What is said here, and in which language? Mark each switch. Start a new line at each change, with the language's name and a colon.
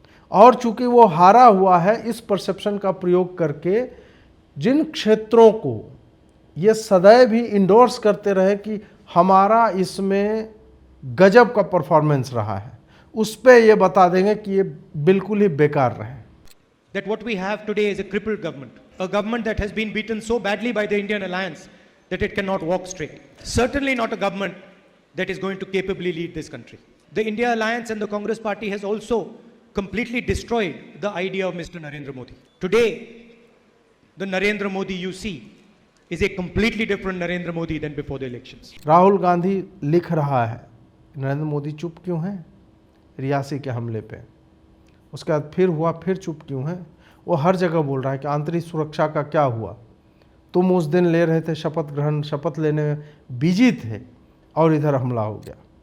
Hindi: और चूंकि वो हारा हुआ है, इस परसेप्शन का प्रयोग करके जिन क्षेत्रों को ये सदैव ही इंडोर्स करते रहे कि हमारा इसमें गजब का परफॉर्मेंस रहा है, उस पे ये बता देंगे कि ये बिल्कुल ही बेकार रहे।
English: That what we have today is a crippled government, a government that has been beaten so badly by the Indian alliance that it cannot walk straight. Certainly not a government that is going to capably lead this country. The India alliance and the Congress party has also completely destroyed the idea of Mr. Narendra Modi. Today, the Narendra Modi you see is a completely different Narendra Modi than before the elections.
Hindi: Rahul Gandhi लिख रहा है नरेंद्र मोदी चुप क्यों हैं रियासी के हमले पे, उसके बाद फिर हुआ, फिर चुप क्यों हैं। वो हर जगह बोल रहा है कि आंतरिक सुरक्षा का क्या हुआ, तुम उस दिन ले रहे थे शपथ ग्रहण, शपथ लेने में बिजी थे और इधर हमला हो गया।